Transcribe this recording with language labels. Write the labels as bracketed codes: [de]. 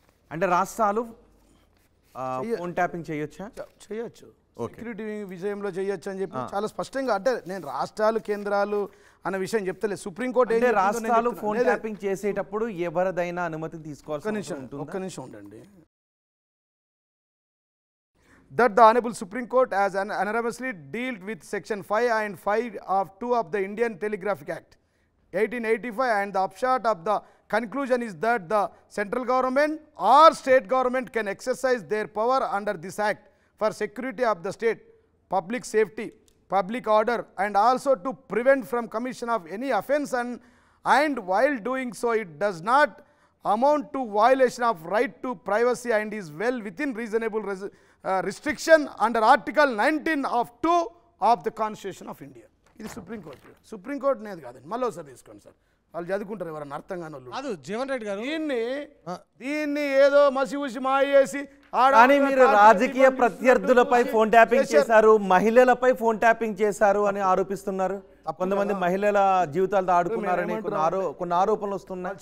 [te] అంటే రాష్ట్రాలు phone tapping చేయొచ్చా? చేయొచ్చు, సెక్యూరిటీ విషయంలో చేయొచ్చు అని చెప్పి చాలా స్పష్టంగా. అంటే నేను రాష్ట్రాలు కేంద్రాలు అన్న విషయం చెప్తలేదు. సుప్రీంకోర్టు అంటే రాష్ట్రాలు ఫోన్ ట్యాపింగ్ చేసేటప్పుడు ఎవరిదైనా అనుమతి తీసుకోవాల్సి ఉంటుంది. ఒక్క నిమిషం ఉండండి. [en] That the Honorable Supreme Court has unanimously dealt with Section 5 and 5 of 2 of the Indian Telegraphic Act 1885, and the upshot of the conclusion is that the central government or state government can exercise their power under this act for security of the state, public safety, public order, and also to prevent from commission of any offence, and while doing so it does not amount to violation of right to privacy and is well within reasonable restriction under Article 19 of 2 of the Constitution of India. [te] ఇది supreme court అనేది కాదండి. మళ్ళీ ఒకసారి తీసుకోండి sir, వాళ్ళు చదువుకుంటారు ఎవరన్నా అర్థం కాని వాళ్ళు. జీవన్ రెడ్డి గారు దీన్ని ఏదో మసి మాయ చేసి. కానీ మీరు రాజకీయ ప్రత్యర్థులపై ఫోన్ ట్యాపింగ్ చేశారు, మహిళలపై ఫోన్ ట్యాపింగ్ చేశారు అని ఆరోపిస్తున్నారు. కొంతమంది మహిళల జీవితాలతో ఆడుకున్నారని కొన్ని ఆరోపణలు వస్తున్నాయి.